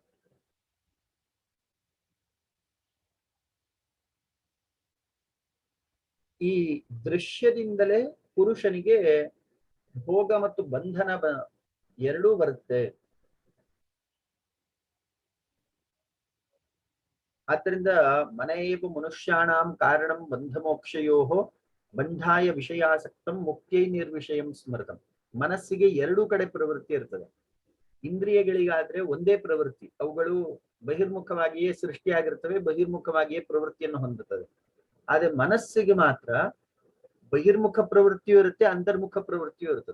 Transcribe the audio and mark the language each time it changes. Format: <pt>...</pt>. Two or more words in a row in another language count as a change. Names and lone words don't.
<kn>ಈ ದೃಶ್ಯದಿಂದಲೇ ಪುರುಷನಿಗೆ ಭೋಗ ಮತ್ತು ಬಂಧನ ಎರಡೂ ಬರುತ್ತೆ.</kn> <sa>ಆದ್ದರಿಂದ ಮನಯೇವ ಮನುಷ್ಯಾಣಾಂ ಕಾರಣಂ ಬಂಧಮೋಕ್ಷಯೋ ಬಂಧಾಯ ವಿಷಯಾಸಕ್ತಂ ಮುಕ್ತೈ ನಿರ್ವಿಷಯಂ ಸ್ಮೃತಂ.</sa> <kn>ಮನಸ್ಸಿಗೆ ಎರಡೂ ಕಡೆ ಪ್ರವೃತ್ತಿ ಇರ್ತದೆ. ಇಂದ್ರಿಯಗಳಿಗಾದ್ರೆ ಒಂದೇ ಪ್ರವೃತ್ತಿ, ಅವುಗಳು ಬಹಿರ್ಮುಖವಾಗಿಯೇ ಸೃಷ್ಟಿಯಾಗಿರ್ತವೆ, ಬಹಿರ್ಮುಖವಾಗಿಯೇ ಪ್ರವೃತ್ತಿಯನ್ನು ಹೊಂದುತ್ತವೆ. ಆದ್ರೆ ಮನಸ್ಸಿಗೆ ಮಾತ್ರ ಬಹಿರ್ಮುಖ ಪ್ರವೃತ್ತಿಯೂ ಇರುತ್ತೆ, ಅಂತರ್ಮುಖ ಪ್ರವೃತ್ತಿಯೂ ಇರ್ತದೆ.</kn>